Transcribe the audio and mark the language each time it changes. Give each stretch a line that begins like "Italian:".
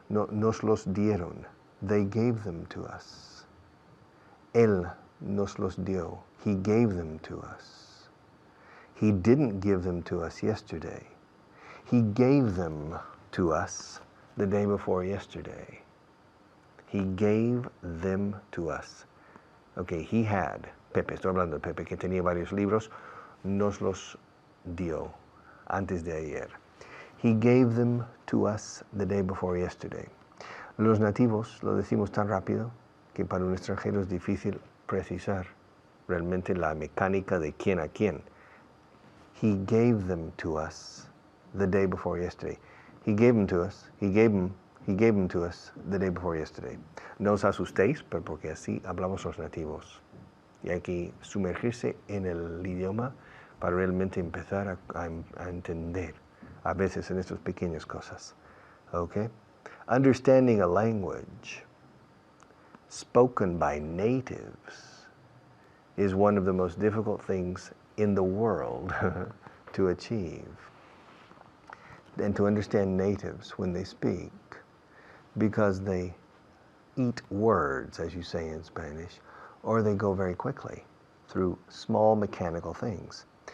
Spanish: No, nos los dieron.
English: They gave them to us.
Spanish: Él nos los dio.
English: He gave them to us. He didn't give them to us yesterday. He gave them to us the day before yesterday. He gave them to us. Okay, he had,
Spanish: Pepe, estoy hablando de Pepe, que tenía varios libros, nos los dio antes de ayer.
English: He gave them to us the day before yesterday.
Spanish: Los nativos lo decimos tan rápido que para un extranjero es difícil precisar realmente la mecánica de quién a quién.
English: He gave them to us the day before yesterday. He gave them to us. He gave them to us the day before yesterday.
Spanish: No os asustéis, pero porque así hablamos los nativos. Y hay que sumergirse en el idioma para realmente empezar a entender a veces en estas pequeñas cosas.
English: Okay? Understanding a language spoken by natives is one of the most difficult things in the world to achieve. And to understand natives when they speak, because they eat words, as you say in Spanish, or they go very quickly through small mechanical things.